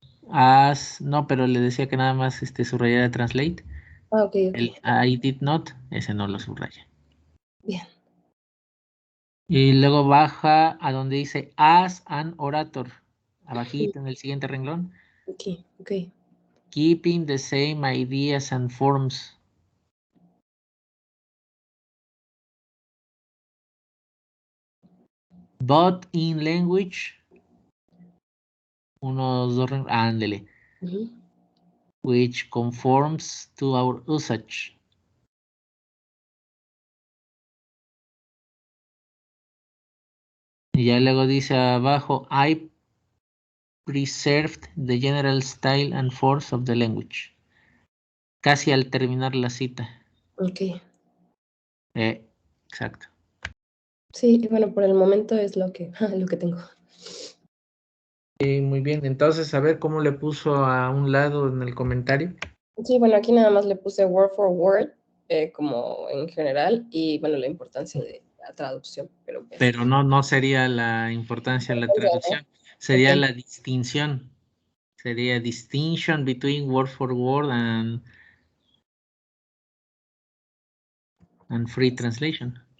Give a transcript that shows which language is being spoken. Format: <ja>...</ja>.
<es>As, no, pero le decía que nada más subrayara translate. Ah, ok, ok. El I did not, ese no lo subraya. Bien. Y luego baja a donde dice as an orator. Abajito en el siguiente renglón. Ok, ok.</es> <en>Keeping the same ideas and forms. But in language.</en> <es>Unos dos renglón. Ándele. Ujú.</es> <en>Which conforms to our usage.</en> <es>Y ya luego dice abajo,</es> <en>I preserved the general style and force of the language.</en> <es>Casi al terminar la cita. Ok. Exacto. Sí, y bueno, por el momento es lo que, lo que tengo. Muy bien, entonces a ver cómo le puso a un lado en el comentario. Sí, bueno, aquí nada más le puse word for word, como en general, y bueno, la importancia de la traducción, pero pues. Pero no sería la importancia de la traducción, Ok, sería la distinción. Sería</es> <en>distinction between word for word and free translation.</en>